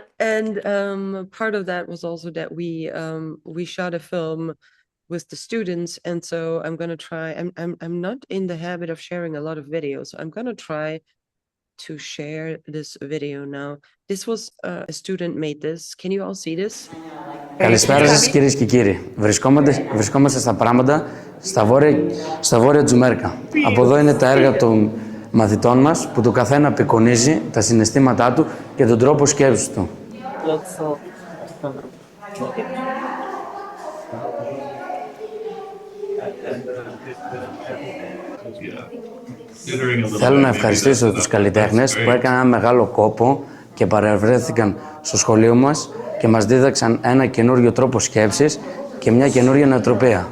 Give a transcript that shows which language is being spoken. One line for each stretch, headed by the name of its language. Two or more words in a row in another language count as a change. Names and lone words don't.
English: And part of that was also that we shot a film with the students, and so I'm gonna try. I'm not in the habit of sharing a lot of videos, so I'm gonna try to share this video now. This was a student made this. Can you all see this?
Greek: Καλησπέρα σας κυρίες και κύριοι. Βρισκόμαστε στα Πράματα, στα βόρεια Tzoumerka. Από εδώ είναι τα έργα των μαθητών μας που το καθένα απεικονίζει τα συναισθήματά του και τον τρόπο σκέψης του. Θέλω να ευχαριστήσω τους καλλιτέχνες που έκαναν ένα μεγάλο κόπο και παρευρέθηκαν στο σχολείο μας και μας δίδαξαν ένα καινούριο τρόπο σκέψης και μια καινούρια νοοτροπία.